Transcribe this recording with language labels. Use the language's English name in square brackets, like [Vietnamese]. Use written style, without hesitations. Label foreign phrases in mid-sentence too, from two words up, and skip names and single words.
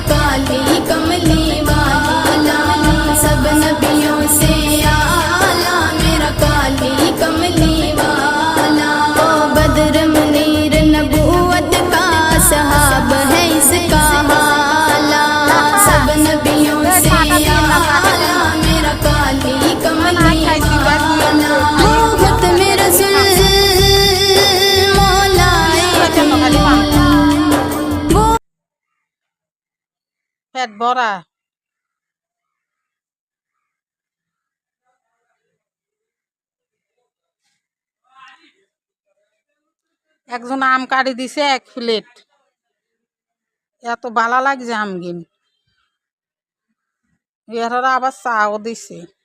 [Urdu] کالی کملی والا، سب نبیوں سے اعلیٰ میرا کالی کملی والا، او بدر منیر نبوت کا صحاب ہے اس کا حالہ، سب نبیوں سے اعلیٰ میرا کالی کملی والا، ختم رسول [Bangla] পেট ভরা। একজন আম কাটি দিছে 1 প্লেট, এত ভালো লাগছে আম গিন, এরা আবার চাও দিছে।